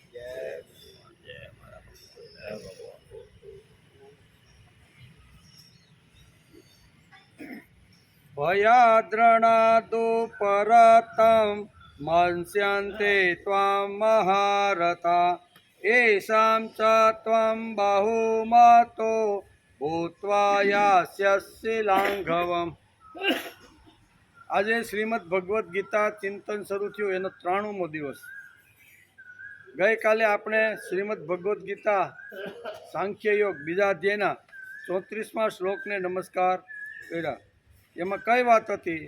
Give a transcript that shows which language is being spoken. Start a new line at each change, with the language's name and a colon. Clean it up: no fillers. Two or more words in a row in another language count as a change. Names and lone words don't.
Sanskrit: भयाद्रणादु परतं मंस्यन्ते त्वां महारथा येषां च त्वं बहुमतो भूत्वा यास्यसि लाघवम्।
Gujarati: આજે શ્રીમદ ભગવદ્ ગીતા ચિંતન શરૂ થયું એનો 93મો દિવસ. ગઈકાલે આપણે શ્રીમદ ભગવદ્ ગીતા સાંખ્ય યોગ બીજા અધ્યાયના 34મા શ્લોકને નમસ્કાર કર્યા. એમાં કઈ વાત હતી?